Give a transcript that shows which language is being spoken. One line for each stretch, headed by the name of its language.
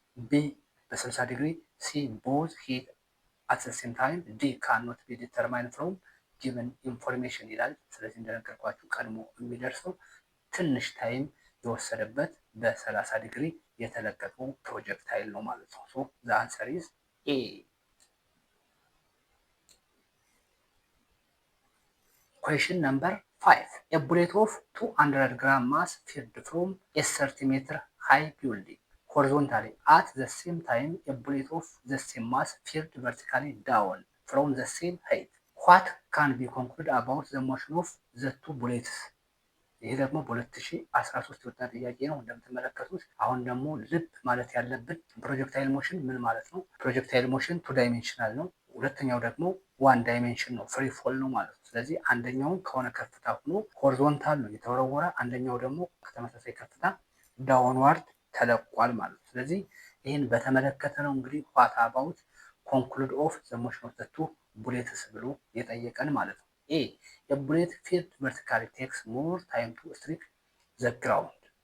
English: ቢ በ60 ዲግሪ ሲ ቦዝ ሂት አት ዘ ሴም ታይም ዲ ካኖት ቢ ዲተርማይን ፍሮም ጊቨን ኢንፎርሜሽን
Amharic: ይላል። ስለዚህ እንደነገርኳችሁ ቀድሞ የሚደርሰው ትንሽ ታይም የወሰደበት በ30 ዲግሪ የተለቀቀው ፕሮጀክታይል ነው ማለት ነው።
English: ሶ ዘ አንሰር ኢዝ ኤ። Question number 5. A bullet of 200 gram mass fired from a 30 meter high building horizontally at the same time a bullet of the same mass fired vertically down from the same height. What can be concluded about the motion of the two bullets?
Amharic: ይህ ደግሞ በ2013 የወጣ ጥያቄ ነው እንደምትመለከቱት። አሁን ደግሞ ልብ ማለት ያለብን ፕሮጀክታይል ሞሽን ምን ማለት ነው? ፕሮጀክታይል ሞሽን 2 ዳይሜንሽናል ነው። ሁለተኛው ደግሞ 1 ዳይሜንሽን ነው፣ ፍሪ ፎል ነው ማለት ነው። ስለዚህ አንደኛውን ከሆነ ከፍታ ሆኖ ሆሪዞንታል ነው የተወረወረ፣ አንደኛው ደግሞ ከተመሳሳይ ከፍታ ዳውንዋርድ ተለቋል ማለት ነው። ስለዚህ ይህን በተመለከተ ነው እንግዲህ
English: ዋት አባውት ኮንክሉድ ኦፍ ዘ ሞሽን ኦፍ ዘ ቱ ቡሌትስ
Amharic: ብሎ የጠየቀን ማለት ነው። ኤ
English: a bullet fired vertically takes more time to strike the ground